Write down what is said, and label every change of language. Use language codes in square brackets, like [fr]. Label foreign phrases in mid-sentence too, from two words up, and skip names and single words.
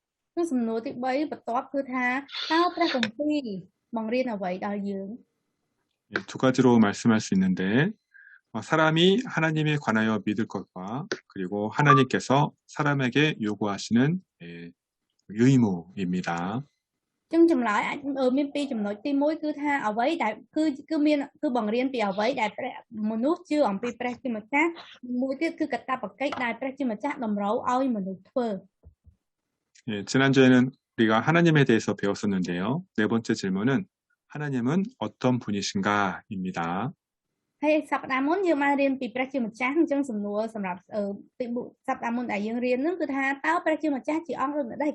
[km] សំណួរទី3បន្ទាប់គឺថាតើព្រះគម្ពីរបង្រៀនអ្វីដល់យើង [ko] 두 가지로 말씀할 수 있는데 사람이 하나님에 관하여 믿을 것과 그리고 하나님께서 사람에게 요구하시는 의무입니다. [km] ចឹងចម្លើយមានពីរចំណុចទី1គឺថាអ្វីដែលគឺមានគឺបង្រៀនពីអ្វីដែលមនុស្សជឿអំពីព្រះជាម្ចាស់មួយទៀតគឺកាតព្វកិច្ចដែលព្រះជាម្ចាស់តម្រូវឲ្យមនុស្សធ្វើ [ko] 예, 지난주에는 우리가 하나님에 대해서 배웠었는데요. 네 번째 질문은 하나님은 어떤 분이신가입니다. [km] ហើយសប្តាហ៍មុនយើងបានរៀនពីព្រះជាម្ចាស់អញ្ចឹងសំណួរសម្រាប់ទីសប្តាហ៍មុនដែលយើងរៀននោះគឺថាតើព្រះជាម្ចាស់ជាអង្គដូចម្ដេច